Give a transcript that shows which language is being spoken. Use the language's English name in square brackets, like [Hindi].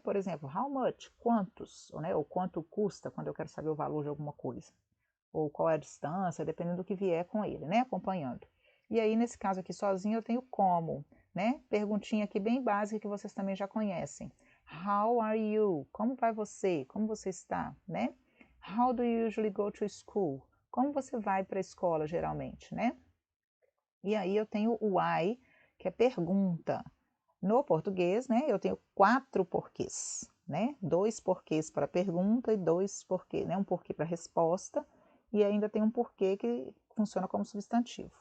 [Portuguese] Por exemplo, [English] how much, [Portuguese] quantos, né? Ou quanto custa, quando eu quero saber o valor de alguma coisa. Ou qual é a distância, dependendo do que vier com ele, né? Acompanhando. E aí, nesse caso aqui sozinho, eu tenho como, né? Perguntinha aqui bem básica que vocês também já conhecem. [English] How are you? [Portuguese] Como vai você? Como você está, né? [English] How do you usually go to school? [Portuguese] Como você vai para a escola, geralmente, né? E aí eu tenho o why, que é pergunta. No português, né, eu tenho 4 porquês, né? 2 porquês para pergunta e 2 porquês, né? Um porquê para resposta e ainda tem um porquê que funciona como substantivo.